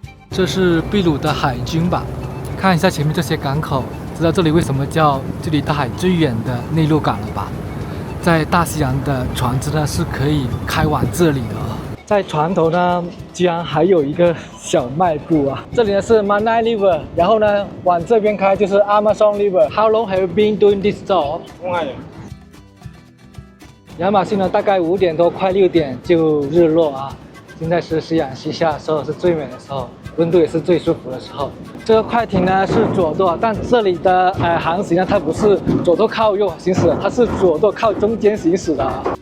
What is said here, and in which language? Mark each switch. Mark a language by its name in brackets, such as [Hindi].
[Chinese] 这是秘鲁的海军吧？看看一下前面这些港口，知道这里为什么叫距离大海最远的内陆港了吧？在大西洋的船只呢是可以开往这里的。在船头呢，居然还有一个小卖部啊！这里呢是 Manai River， 然后呢往这边开就是 Amazon River。 [English] How long have you been doing this job？ [Chinese] 亚马逊呢大概5点多快6点就日落啊，现在是夕阳西下的时候，是最美的时候，温度也是最舒服的时候。这个快艇呢是左舵，但这里的航行呢它不是左舵靠右行驶，它是左舵靠中间行驶的。